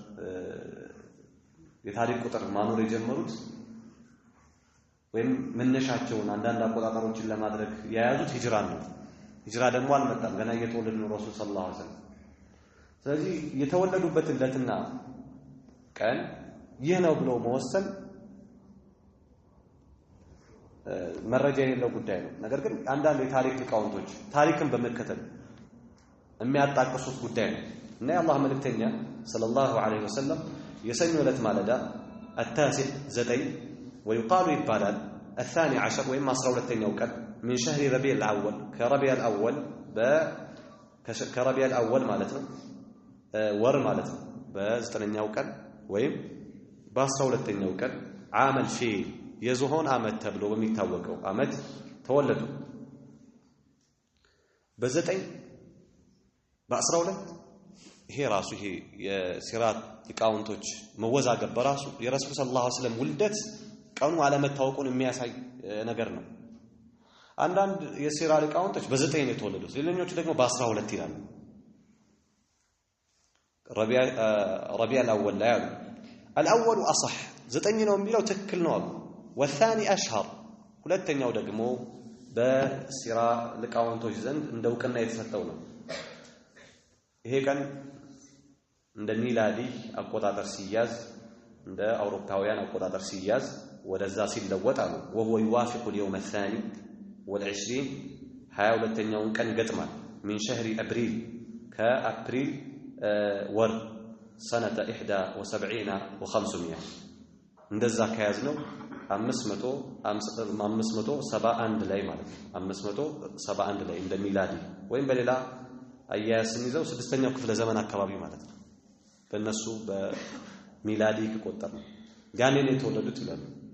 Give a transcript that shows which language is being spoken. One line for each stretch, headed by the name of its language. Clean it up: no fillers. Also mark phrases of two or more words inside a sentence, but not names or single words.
Amharic: የታሪክ ቁጥር ማኖር የጀመሩት ወይም መነሻቸውን አንዳንድ አቆጣጠሮችን ለማድረግ የያዙት ሂጅራ ነው። ሂጅራ ደግሞ አልመጣም፣ ገና እየተወለዱ ነው ረሱል
Arabic: صلى الله عليه وسلم።
Amharic: ስለዚህ የተወለዱበት ዕለትና ቀን ይህ ነው ብሎ መወሰን መረጃ የሌለው ጉዳይ ነው። ነገር ግን አንዳንድ የታሪክ ሊቃውንቶች ታሪክን በመከተል የሚያጣቅሱት ጉዳይ ነው እና የአላህ መልእክተኛ
Arabic: صلى الله عليه وسلم
Amharic: የሰኞ ዕለት ማለዳ
Arabic: التاسع 9 ويقال
Amharic: ይባላል
Arabic: الثاني عشر
Amharic: ወይም 12ኛው ቀን
Arabic: من شهر ربيع الأول
Amharic: ከረቢዕ الأول ማለት ነው ወር ማለት ነው በ9ኛው ቀን ወይም በ12ኛው ቀን
Arabic: عام الفيل
Amharic: የዝሆን ዓመት ተብሎ በሚታወቀው ዓመት ተወለዱ። በ9 በ12 ይሄ ራሱ ይሄ የሲራት ሊቃውንቶች መወዛገብ በራሱ የረሱል
Arabic: صلى الله عليه وسلم
Amharic: ውልደት ቀኑ አለመታወቁን የሚያሳይ ነገር ነው። አንዳንድ የሲራ ሊቃውንቶች በ9 ነው የተወለዱት፣ ሌሎኞቹ ደግሞ በ12 ይላሉ። ረቢዕ الأول ላይ አሉ
Arabic: الأول أصح
Amharic: 9 ነው የሚለው ትክክል ነው አሉ። والثاني أشهر ሁለተኛው ደግሞ በሲራ ሊቃውንቶች ዘንድ እንደውቅና የተሰጠው ነው። ይሄ ቀን እንደ ሚላዲ አቆጣጠር ሲያዝ እንደ አውሮፓውያን አቆጣጠር ሲያዝ ወደዛ ሲለወጥ አሉ
Arabic: وهو يوافق اليوم الثاني والعشرين
Amharic: 22ኛውን ቀን ገጥማል
Arabic: من شهر أبريل كأبريل
Amharic: ወር
Arabic: سنة 71 و500
Amharic: እንደዛ ከያዝነው 571 ላይ ማለት ነው 571 ላይ እንደ ሚላዲ ወይም በሌላ አያያዝ ስንይዘው 6ኛው ክፍለ ዘመን አካባቢ ማለት ነው። በእነሱ በሚላዲ ከቆጠር ነው ያኔ ነው የተወለዱት ይላሉ።